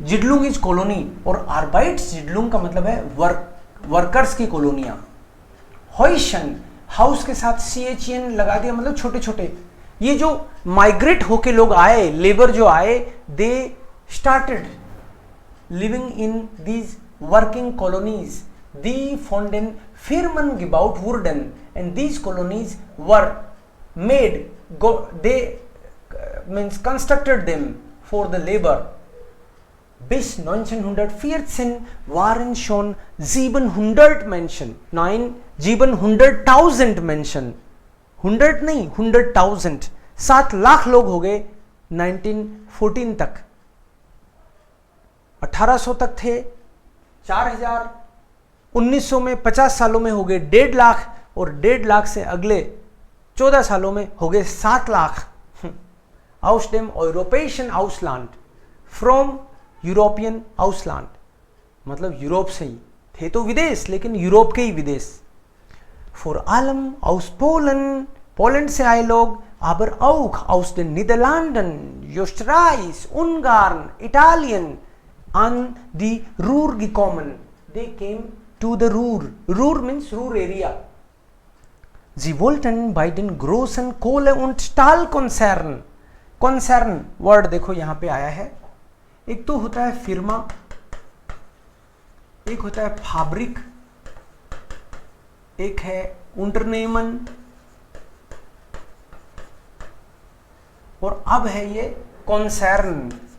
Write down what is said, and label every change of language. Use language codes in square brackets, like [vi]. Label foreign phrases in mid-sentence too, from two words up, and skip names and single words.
[hi] जिडलुंग [en] is colony, [hi] और [de] Arbeits Siedlung [hi] का मतलब है वर्कर्स की कॉलोनियां. हॉइशन, हाउस के साथ CHN लगा दिया, मतलब छोटे छोटे. ये जो माइग्रेट होके लोग आए, लेबर जो आए, [en] they started living in these working colonies. [de] Die von den Firmen gebaut wurden [en] and these colonies were made, they means constructed them for the labor. [de] Bis 1914 waren schon 700 Menschen, 700,000 Menschen, [hi] 100 नहीं 100,000, 7 लाख लोग हो गए 1914 तक. 1800 तक थे 4000, 1900 में 50 सालों में हो गए 1.5 लाख, और 1.5 लाख से अगले 14 सालों में हो गए 7 लाख. [de] aus dem europäischen Ausland, [hi] from [de] europäischen Ausland, [hi] मतलब यूरोप से ही थे तो विदेश, लेकिन यूरोप के ही विदेश। [de] vor allem aus Polen, [hi] पोलैंड से आए लोग, [de] aber auch aus den Niederlanden, Österreich, Ungarn, Italien an die Ruhr gekommen. [en] They came to the Ruhr. Ruhr means Ruhr area. [de] Sie wollten bei den großen Kohle- und Stahlkonzernen, [hi] Konzern वर्ड देखो यहाँ पे आया है, एक तो होता है फिर्मा, एक होता है फैब्रिक, एक है unternehmen, और अब है ये कॉन्सर्न।